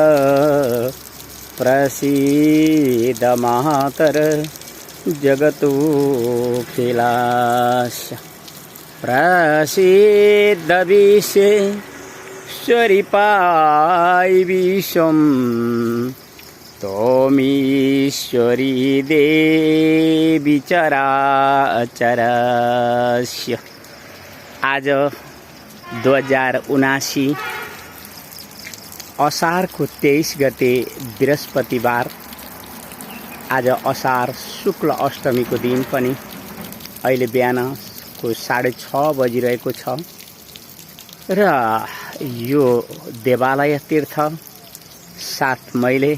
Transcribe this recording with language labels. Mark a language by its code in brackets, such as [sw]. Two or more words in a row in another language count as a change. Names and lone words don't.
[sa] प्रसीद मातर जगतोऽखिलास्य प्रसीद विश्वेश्वरि पाहि विश्वं त्वमीश्वरी देवी चराचरस्य। [ne] आज 2079 असारको 23 गते बृहस्पतिबार। आज असार शुक्ल अष्टमीको दिन पनि अहिले बिहानको 6:30 बजिरहेको छ र यो देवालय तीर्थ 7 मैले